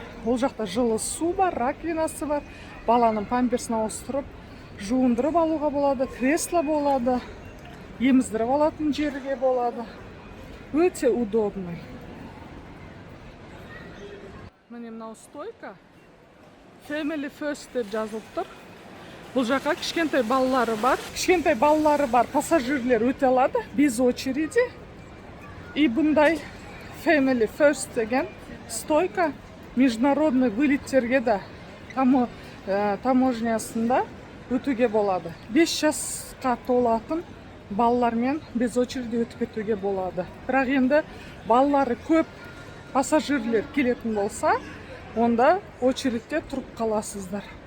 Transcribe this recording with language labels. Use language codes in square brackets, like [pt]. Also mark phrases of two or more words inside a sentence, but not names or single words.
[kk] Ол жақта жылы су бар, раковинасы бар. Баланың памперсін ауыстырып, жуындырып алуға болады, кресло болады, еміздіріп алатын жерге болады. Өте удобный. Міне мынау стойка Family First деп жазылып тұр. Бұл жаққа кішкентай балалары бар, пассажирлер өте алады [ru] без очереди. [kk] И бұндай Family First деген стойка международный вылеттерге да таможнясында өтуге болады. 5 жасқа толатын балалармен [ru] без очереди [kk] өтіп кетуге болады. Бірақ енді балалары көп пассажирлер келетін болса, онда очередте тұрып қаласыздар.